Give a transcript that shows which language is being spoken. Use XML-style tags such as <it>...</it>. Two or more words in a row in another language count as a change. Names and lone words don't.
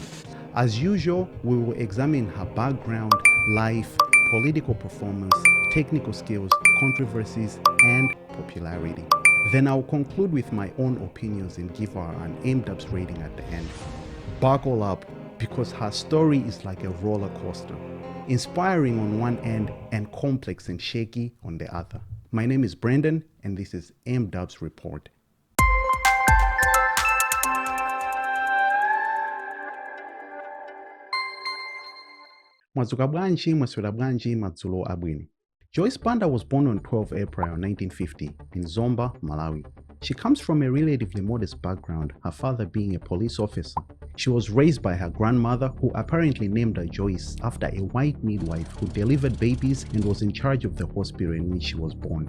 <en>As usual, we will examine her background, life, political performance, technical skills, controversies, and popularity. Then I'll conclude with my own opinions and give her an M-Dubz rating at the end. Buckle up, because her story is like a roller coaster. Inspiring on one end and complex and shaky on the other. My name is Brendan, and this is M-Dubz Report.</en> <ny>Mwadzuka bwanji, mwaswera bwanji, madzulo abwino.</ny> <en>Joyce Banda was born on 12 April 1950 in Zomba, Malawi. She comes from a relatively modest background, her father being a police officer. She was raised by her grandmother, who apparently named her Joyce after a white midwife who delivered babies and was in charge of the hospital in which she was born.</en>